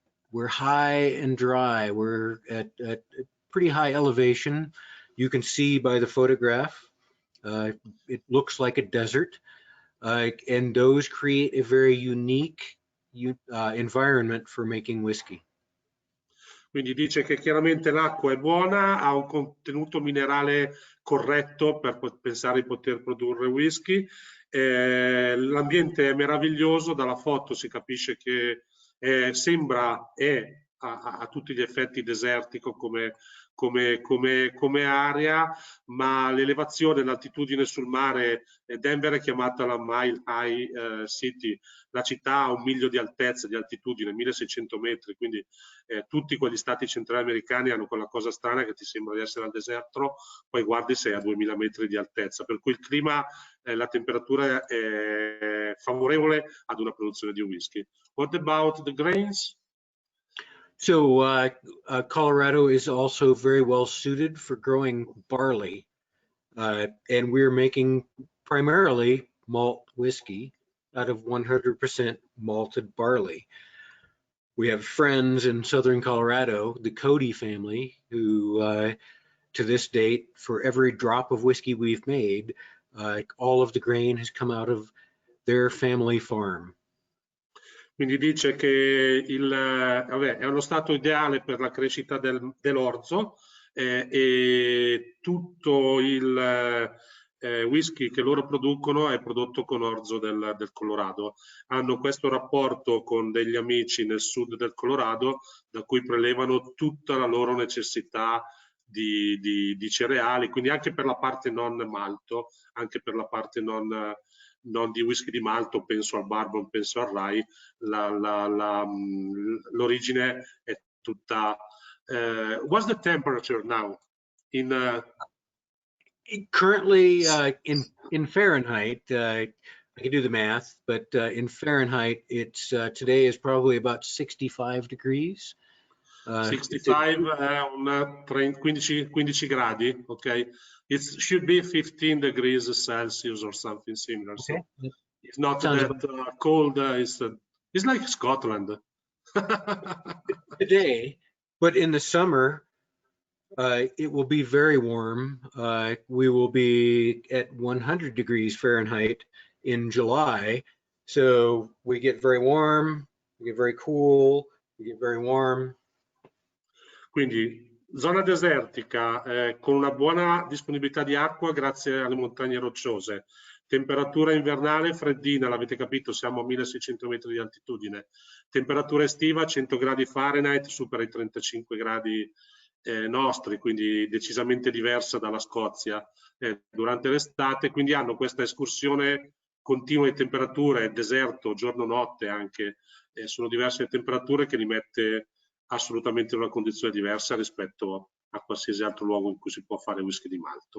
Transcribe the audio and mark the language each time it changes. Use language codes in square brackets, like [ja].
[en] We're high and dry. We're at pretty high elevation. You can see by the photograph, it looks like a desert. And those create a very unique environment for making whiskey. [it] Quindi dice che chiaramente l'acqua è buona, ha un contenuto minerale corretto per pensare di poter produrre whisky. L'ambiente è meraviglioso, dalla foto si capisce che sembra a tutti gli effetti desertico come area, ma l'elevazione, l'altitudine sul mare, Denver è chiamata la Mile High City, la città a 1 miglio di altezza, di altitudine, 1600 metri, quindi tutti quegli stati centrali americani hanno quella cosa strana che ti sembra di essere al deserto, poi guardi sei a 2000 metri di altezza, per cui il clima, la temperatura è favorevole ad una produzione di whisky. [en] What about the grains? So Colorado is also very well suited for growing barley, and we're making primarily malt whiskey out of 100% malted barley. We have friends in southern Colorado, the Cody family, who to this date, for every drop of whiskey we've made, all of the grain has come out of their family farm. [it] Quindi dice che è uno stato ideale per la crescita dell'orzo e tutto il whisky che loro producono è prodotto con orzo del Colorado. Hanno questo rapporto con degli amici nel sud del Colorado da cui prelevano tutta la loro necessità di cereali, quindi anche per la parte non malto, anche per la parte non di whisky di malto, penso al bourbon, penso al rye, l'origine è tutta. [en] What's the temperature now? Currently in Fahrenheit, I can do the math, but in Fahrenheit, it's today is probably about 65 degrees. [it] 65, 15 gradi, okay. [en] It should be 15 degrees Celsius or something similar. Okay. So it's not that cold. It's like Scotland. Today, but in the summer, it will be very warm. We will be at 100 degrees Fahrenheit in July. So we get very warm, we get very cool, we get very warm. [it] Quindi zona desertica con una buona disponibilità di acqua grazie alle montagne rocciose. Temperatura invernale freddina, l'avete capito, siamo a 1600 metri di altitudine. Temperatura estiva 100 gradi Fahrenheit, supera i 35 gradi nostri, quindi decisamente diversa dalla Scozia durante l'estate, quindi hanno questa escursione continua di temperature, deserto, giorno-notte anche, sono diverse le temperature che li mette assolutamente in una condizione diversa rispetto a qualsiasi altro luogo in cui si può fare whisky di malto.